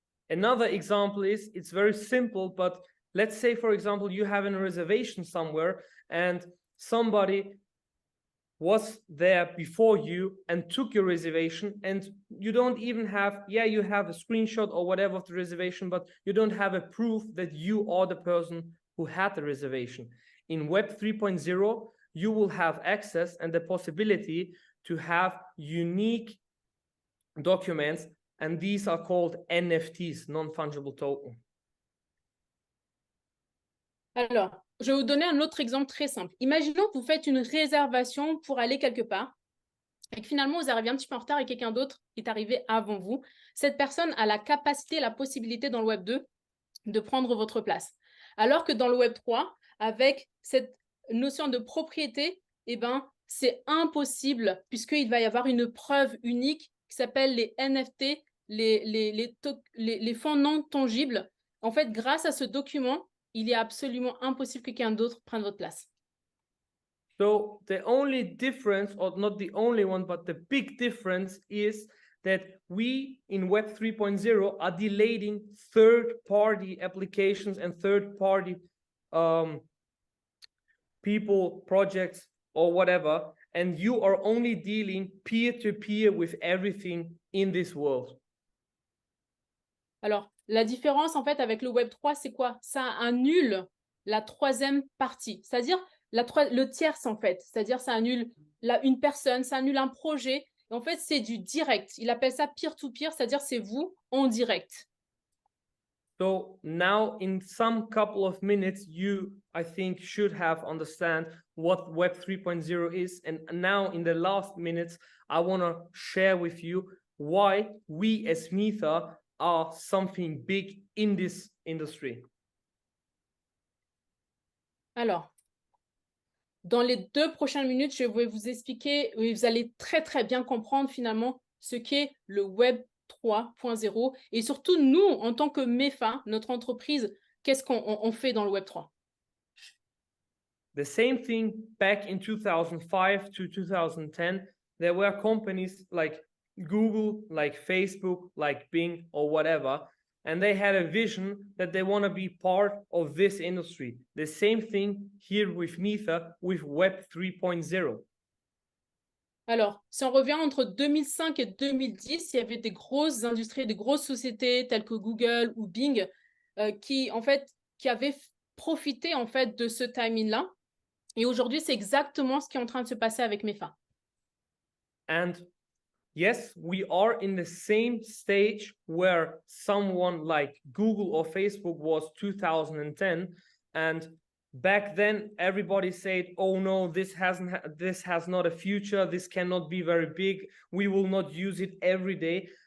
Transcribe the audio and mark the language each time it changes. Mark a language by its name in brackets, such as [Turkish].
[English] Another example is, it's very simple, but let's say, for example, you have a reservation somewhere and somebody was there before you and took your reservation, and you don't even have, you have a screenshot or whatever of the reservation, but you don't have a proof that you are the person who had the reservation. In Web 3.0, you will have access and the possibility to have unique documents, and these are called NFTs, non-fungible token. [French] Alors, je vais vous donner un autre exemple très simple. Imaginons que vous faites une réservation pour aller quelque part et que finalement, vous arrivez un petit peu en retard et quelqu'un d'autre est arrivé avant vous. Cette personne a la capacité, la possibilité dans le Web 2 de prendre votre place. Alors que dans le Web 3, avec cette notion de propriété, eh ben, c'est impossible puisqu'il va y avoir une preuve unique qui s'appelle les NFT, les fonds non tangibles. En fait, grâce à ce document, il est absolument impossible que quelqu'un d'autre prenne votre place. [English] So the only difference, or not the only one, but the big difference is that we in Web 3.0 are delaying third-party applications and third-party people, projects, or whatever, and you are only dealing peer-to-peer with everything in this world. [French] Alors, la différence, en fait, avec le Web 3, c'est quoi? Ça annule la troisième partie, c'est-à-dire le tierce, en fait. C'est-à-dire, ça annule une personne, ça annule un projet. Et en fait, c'est du direct. Il appelle ça peer-to-peer, c'est-à-dire c'est vous en direct. [English] So now in some couple of minutes, you, I think, should have understand what Web 3.0 is. And now in the last minutes, I want to share with you why we as Metha are something big in this industry. [French] Alors, dans les 2 prochaines minutes, je vais vous expliquer, et vous allez très, très bien comprendre finalement ce qu'est le Web 3.0 et surtout nous, en tant que MEFA, notre entreprise, qu'est-ce qu'on fait dans le Web 3? [English] The same thing back in 2005 to 2010, there were companies like Google, like Facebook, like Bing, or whatever, and they had a vision that they want to be part of this industry. The same thing here with Metha, with Web 3.0. [French] Alors, si on revient entre 2005 et 2010, il y avait des grosses industries, des grosses sociétés telles que Google ou Bing qui, en fait, qui avaient profité en fait de ce timing-là. Et aujourd'hui, c'est exactement ce qui est en train de se passer avec MEFA. [English] And yes, we are in the same stage where someone like Google or Facebook was 2010, and back then everybody said, oh no, this has not a future, this cannot be very big, we will not use it every day.